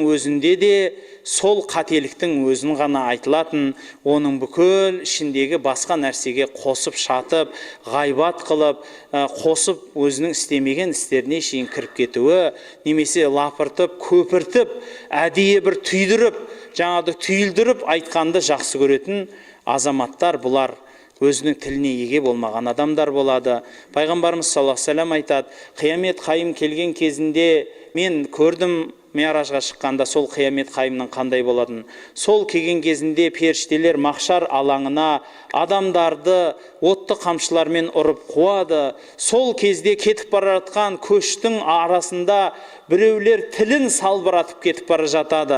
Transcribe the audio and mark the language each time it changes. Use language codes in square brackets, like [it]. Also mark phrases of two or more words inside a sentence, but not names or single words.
[kk] өзінде де сол қателіктің өзін ғана айтылатын, оның бүкіл ішіндегі басқа нәрсеге қосып шатып, ғайбат қылып, қосып өзінің істемеген істеріне шейін кіріп кетуі, немесе лапыртып, көпіртіп, әдейі бір түйдіріп, жаңағы түйілдіріп айтқанды жақсы көретін азаматтар, бұлар өзінің тіліне еге болмаған адамдар болады. Пайғамбарымыз [ar] صلى الله عليه وسلم [kk] айтады, қиямет қайым келген кезінде мен көрдім, Миражға шыққанда сол қиямет қайымның қандай болатын. Сол келген кезінде періштелер махшар алаңына адамдарды отты қамшылармен ұрып қуады. Сол кезде кетіп бара жатқан көштің арасында біреулер тілін салбыратып кетіп бара жатады.